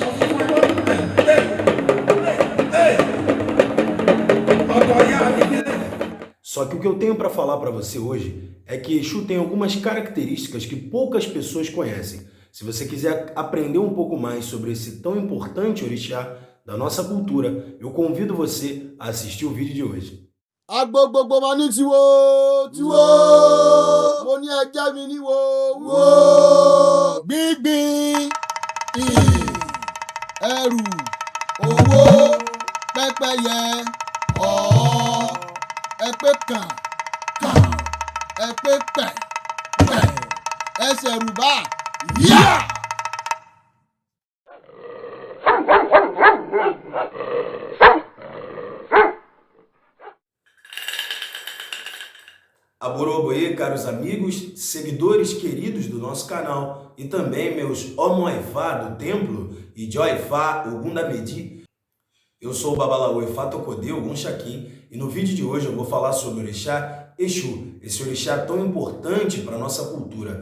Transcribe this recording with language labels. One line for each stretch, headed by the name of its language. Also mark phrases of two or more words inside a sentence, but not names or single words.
Portuguese: Só que o que eu tenho para falar para você hoje é que Exu tem algumas características que poucas pessoas conhecem. Se você quiser aprender um pouco mais sobre esse tão importante orixá da nossa cultura, eu convido você a assistir o vídeo de hoje.
Yoruba: Agbo gbogbo ma ní tiwo tiwo mo ní ẹjẹ mi ní wo wo gbígbín ẹrù owó pẹ́pẹ́yẹ ẹpẹ kàn ẹpẹ pẹ ẹsẹ̀ rúbà yá.
Portuguese: Aboroboê, caros amigos, seguidores queridos do nosso canal e também meus Omoifá do templo e Joifá Ogundamedi. Eu sou o Babalaô Ifá Tocodê Ogunxaquim e no vídeo de hoje eu vou falar sobre o orixá Exu, esse orixá tão importante para a nossa cultura.